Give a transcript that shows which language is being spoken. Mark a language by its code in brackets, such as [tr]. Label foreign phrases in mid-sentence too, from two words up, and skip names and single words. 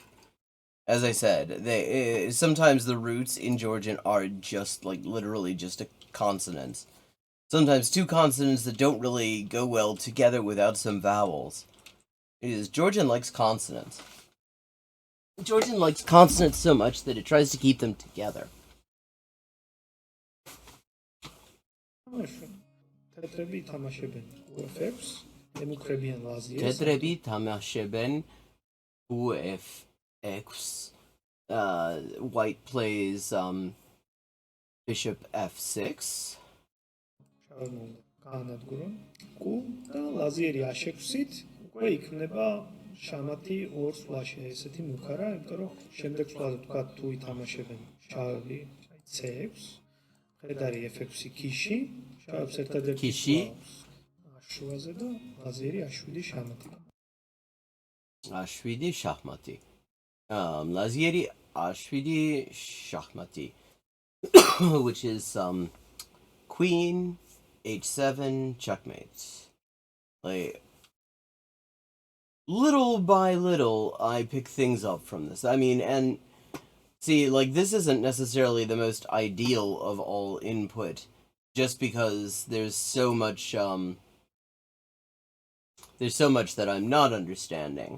[en] As I said, they sometimes the roots in Georgian are just like literally just a consonants. Sometimes two consonants that don't really go well together without some vowels. Georgian likes consonants. Georgian likes consonants so much that it tries to keep them together. [ka] თეთრები თამაშებენ UF6, ემუქრებიან ლაზიერს. თეთრები თამაშებენ UF6. [en] White plays bishop f6. [ka] შავებმა უნდა გაანადგურონ კუ და ლაზიერი A6-ით უკვე იქნება შამათი ორ სვლაში, ესეთი მუქარა, იმიტომ რომ შემდეგ სვლაზე თქვა თუ ითამაშებენ შავები C6. ხედარი F6 ქიში, შავებს ერთადერთი ქიში. შუაზე და ლაზიერი A7 შამათი. A7 შაჰმატი. ლაზიერი A7 შაჰმატი. [en] Which is queen H7 checkmate. Like little by little I pick things up from this. I mean, and See, like, this isn't necessarily the most ideal of all input, just because there's so much that I'm not understanding.